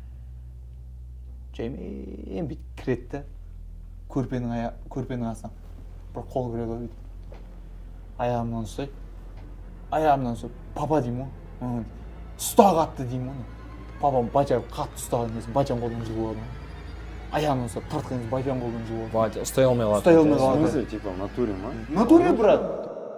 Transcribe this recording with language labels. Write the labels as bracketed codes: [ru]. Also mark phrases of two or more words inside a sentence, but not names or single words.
[kk] Жаймен бүйтіп кіреді да, көрпенің астынан бір қол кіреді ғой бүйтіп аяғымнан ұстайды, аяғымнан ұстап папа деймін ғой, ұста қатты деймін ғой. Папам батя қатты ұстаған кезде батяның қолынан жұлып алады ғой, аяғымнан ұстап тартқан кезде батяның қолынан жұлып алады. Батя ұстай алмай қалады. Ұстай алмай [ru] В [kk] қалады. [ru] смысле, типа в натуре ма? Натуре, брат.